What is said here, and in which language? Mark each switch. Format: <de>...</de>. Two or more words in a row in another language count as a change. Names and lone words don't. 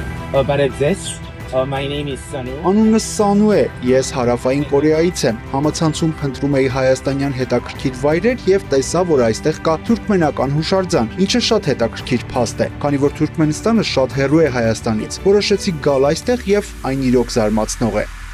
<hy>Բարև ձեզ,</hy> <en>my name is Sanu.</en> <hy>Անունս Սանու է, ես Հարավային Կորեայից եմ։ Համացանցում փնտրում էի հայաստանյան հետաքրքիր վայրեր եւ տեսա, որ այստեղ կա թուրքմենական հուշարձան, ինչը շատ հետաքրքիր փաստ է, քանի որ Թուրքմենստանը շատ հեռու է Հայաստանից։ Որոշեցի գալ այստեղ եւ այն իրոք զարմացնող է։</hy>